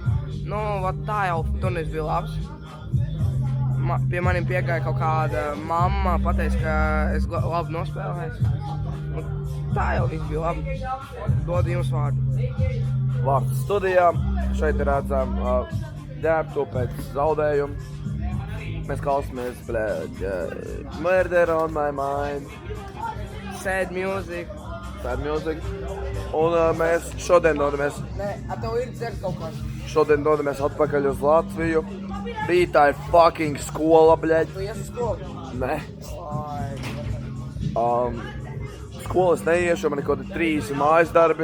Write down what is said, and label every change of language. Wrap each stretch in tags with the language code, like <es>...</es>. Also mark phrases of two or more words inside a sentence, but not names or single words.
<lv>Nu, tā jau turnīrs bija labs. Pie manim piegāja kaut kāda mamma, pateica, ka es labi nospēlēju. Tā jau viss bija labi. Dodu jums vārdu. Vārds studijā. Šeit redzam ģērbtu pēc zaudējumu. Mēs klausāmies,</lv> <en>Murder on my mind. Sad music. Sad music.</en> <lv>Un mēs šodien dodamies. Nē, tev ir dzert kaut kāds. Šodien dodamies atpakaļ uz Latviju. Rītā ir fucking skola, bļeģ. Tu ies uz skolu? Nē. Skolas neiešu, man ir kaut 3 mājas darbi.</lv>